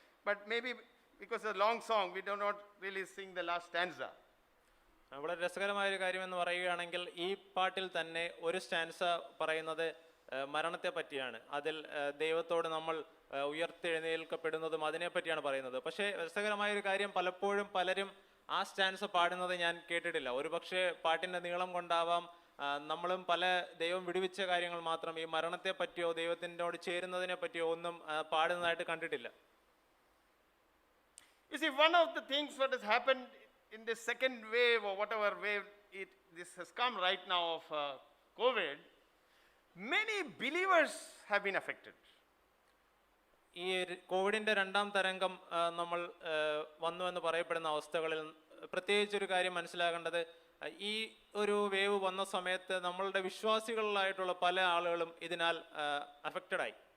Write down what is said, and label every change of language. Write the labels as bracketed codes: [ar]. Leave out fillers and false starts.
[en] But maybe because it's a long song, we do not really sing the last stanza. [ml] വളരെ രസകരമായ ഒരു കാര്യമെന്ന് പറയുകയാണെങ്കിൽ ഈ പാട്ടിൽ തന്നെ ഒരു സ്റ്റാൻസ പറയുന്നത് മരണത്തെ പറ്റിയാണ്. അതിൽ ദൈവത്തോട് നമ്മൾ ഉയർത്തെഴുന്നേൽക്കപ്പെടുന്നതും അതിനെ പറ്റിയാണ് പറയുന്നത്. പക്ഷേ രസകരമായ ഒരു കാര്യം, പലപ്പോഴും പലരും ആ സ്റ്റാൻസ പാടുന്നത് ഞാൻ കേട്ടിട്ടില്ല. ഒരുപക്ഷെ പാട്ടിന്റെ നീളം കൊണ്ടാവാം നമ്മളും പല ദൈവം വിടുവിച്ച കാര്യങ്ങൾ മാത്രം ഈ മരണത്തെ പറ്റിയോ ദൈവത്തിനോട് ചേരുന്നതിനെ പറ്റിയോ ഒന്നും പാടുന്നതായിട്ട് കണ്ടിട്ടില്ല. [en] You see, one of the things that has happened in this second wave or whatever wave this has come right now of COVID, many believers have been affected. [ml] ഈ കോവിഡിന്റെ രണ്ടാം തരംഗം നമ്മൾ വന്നു എന്ന് പറയപ്പെടുന്ന അവസ്ഥകളിൽ പ്രത്യേകിച്ചൊരു കാര്യം മനസ്സിലാക്കേണ്ടത്, ഈ ഒരു വേവ് വന്ന സമയത്ത് നമ്മളുടെ വിശ്വാസികളായിട്ടുള്ള പല ആളുകളും ഇതിനാൽ അഫക്റ്റഡ് ആയി.